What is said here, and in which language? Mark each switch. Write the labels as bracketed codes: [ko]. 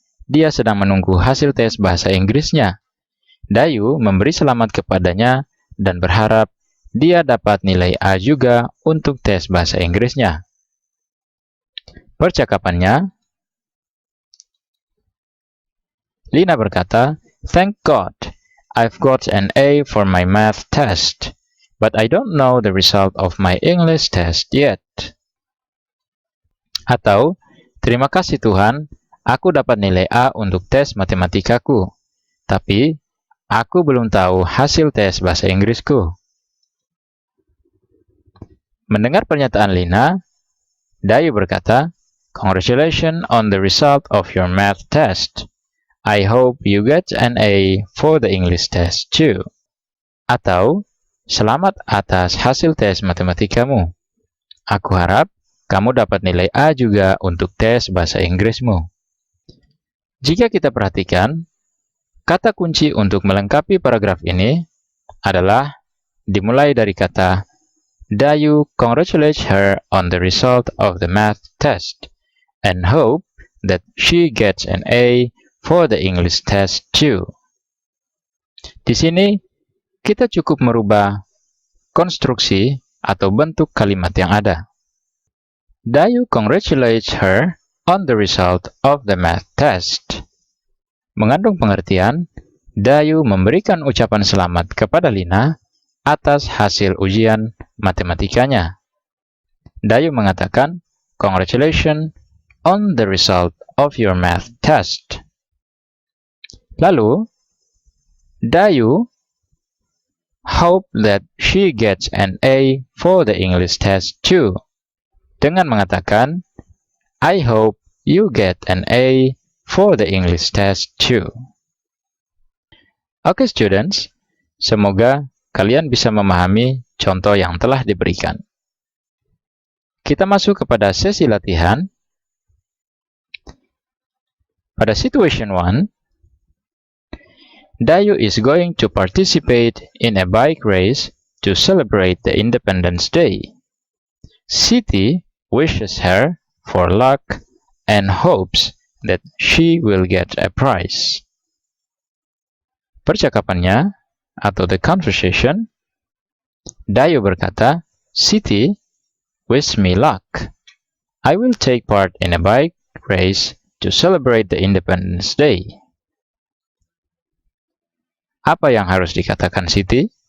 [id] Dia sedang menunggu hasil tes bahasa Inggrisnya. Dayu memberi selamat kepadanya dan berharap dia dapat nilai A juga untuk tes bahasa Inggrisnya. Percakapannya, Lina berkata, [en] Thank God, I've got an A for my math test, but I don't know the result of my English test yet. [id] Atau, terima kasih Tuhan, aku dapat nilai A untuk tes matematikaku, tapi aku belum tahu hasil tes bahasa Inggrisku. Mendengar pernyataan Lina, Dayu berkata, [en] Congratulations on the result of your math test. I hope you get an A for the English test too. [id] Atau, selamat atas hasil tes matematikamu. Aku harap kamu dapat nilai A juga untuk tes bahasa Inggrismu. Jika kita perhatikan, kata kunci untuk melengkapi paragraf ini adalah dimulai dari kata [en] Dayu congratulates her on the result of the math test and hope that she gets an A for the English test too. [id] Di sini, kita cukup merubah konstruksi atau bentuk kalimat yang ada. [en] Dayu congratulates her on the result of the math test. [id] Mengandung pengertian, Dayu memberikan ucapan selamat kepada Lina atas hasil ujian matematikanya. Dayu mengatakan, [en] "Congratulations on the result of your math test." [id] Lalu, [en] Dayu hope that she gets an A for the English test too. [id] Dengan mengatakan, [en] I hope you get an A for the English test too. [id] Oke students, semoga kalian bisa memahami contoh yang telah diberikan. Kita masuk kepada sesi latihan. Pada [en] situation 1, Dayu is going to participate in a bike race to celebrate the Independence Day. Siti wishes her for luck and hopes that she will get a prize. [id] Percakapannya, atau [en] the conversation, [id] Dayu berkata, [en] Siti, wish me luck. I will take part in a bike race to celebrate the Independence Day. [id] Apa yang harus dikatakan Siti?